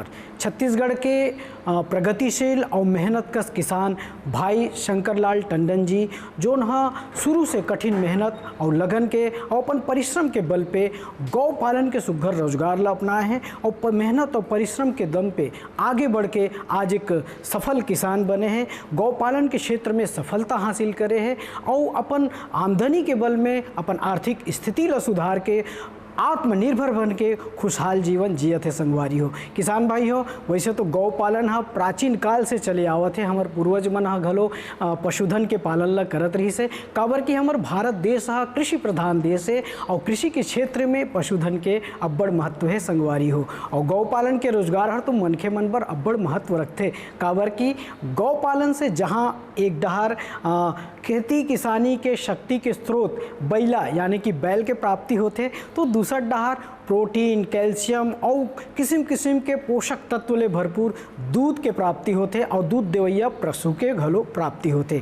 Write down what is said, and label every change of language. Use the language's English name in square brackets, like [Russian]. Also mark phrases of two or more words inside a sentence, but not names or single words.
[Chhattisgarhi] छत्तीसगढ़ के प्रगतिशील और मेहनतकश किसान भाई शंकरलाल टंडन जी जो शुरू से कठिन मेहनत और लगन के और अपन परिश्रम के बल पे गौ पालन के सुघर रोजगार ला अपनाए हैं और मेहनत और परिश्रम के दम पे आगे बढ़ के आज एक सफल किसान बने हैं, गौ पालन के क्षेत्र में सफलता हासिल करे हैं और अपन आमदनी के बल में अपन आर्थिक स्थिति ला सुधार के आत्मनिर्भर बन के खुशहाल जीवन जियत है संगवारी हो। किसान भाई हो, वैसे तो गौ पालन हा प्राचीन काल से चले आवत है। हमार पूर्वज मन हा घलो पशुधन के पालन ला करत रही से, काबर कि हमार भारत देश हा कृषि प्रधान देश है और कृषि के क्षेत्र में पशुधन के अब्बड़ महत्व है संगवारी हो। और गौ पालन के रोजगार हर तो मनखे मन बर अब्बड़ महत्व रखते, काबर कि गौ पालन से जहाँ एक डहार खेती किसानी के शक्ति के स्रोत बैला यानी कि बैल के प्राप्ति होते, तो दूसरा डहार प्रोटीन, कैल्शियम और किस्म किस्म के पोषक तत्व ले भरपूर दूध के प्राप्ति होते और दूध देवैया पशु के घलो प्राप्ति होते।